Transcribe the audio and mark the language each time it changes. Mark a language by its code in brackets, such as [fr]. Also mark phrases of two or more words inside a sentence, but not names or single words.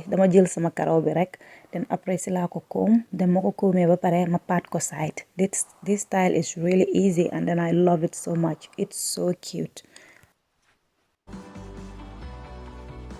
[wo] Dama jël sama karaw bi rek, then après si laa ko comb, then ma ko combé ba pare ma pat ko side. [en] This style is really easy and then I love it so much. It's so cute.